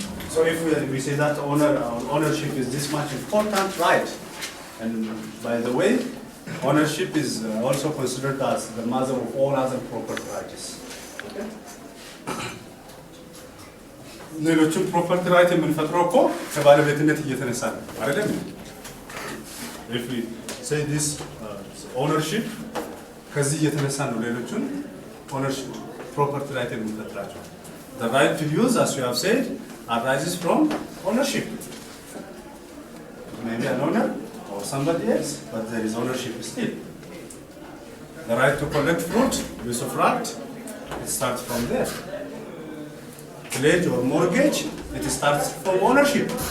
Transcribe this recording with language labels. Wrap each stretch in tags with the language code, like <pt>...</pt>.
<en>So if we say that ownership is this much important, right? And by the way, ownership is also considered as the mother of all other property rights. Okay?</en> <am>ሌሎችም ፕሮፐርቲ ራይት የምንፈጥረው እኮ ከባለቤትነት እየተነሳ ነው አይደለም?</am> <en>if we say this ownership</en> <am>ከዚህ እየተነሳ ነው ሌሎቹን</am> <en>ownership ፕሮፐርቲ ራይት የምንፈጥራቸው the right to use as you have said arises from ownership maybe an owner or somebody else but there is ownership still the right to collect fruit use of right it starts from there pledge or mortgage, it starts from ownership.</en>